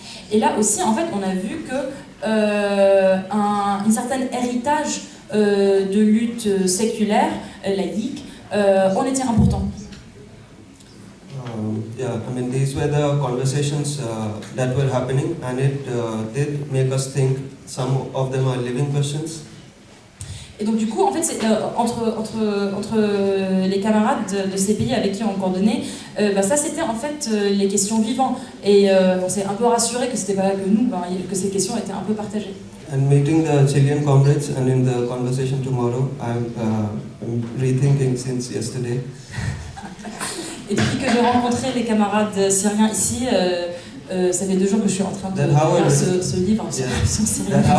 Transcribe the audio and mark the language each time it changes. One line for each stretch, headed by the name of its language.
French: Et là aussi, en fait, on a vu que un certain héritage de lutte séculaire, laïque, en était important.
English: Yeah, I mean, these were the conversations that were happening, and it did make us think. Some of them are living questions.
French: Et donc du coup, en fait, c'est, entre les camarades de ces pays avec qui on coordonnait, ça c'était en fait les questions vivantes. Et on s'est un peu rassuré que c'était pas que nous, que ces questions étaient un peu partagées.
English: And meeting the Chilean comrades, and in the conversation tomorrow, I'm rethinking since yesterday.
French: Et depuis que j'ai rencontré les camarades syriens ici, ça fait 2 jours que je suis en train de lire ce livre sur Syrie.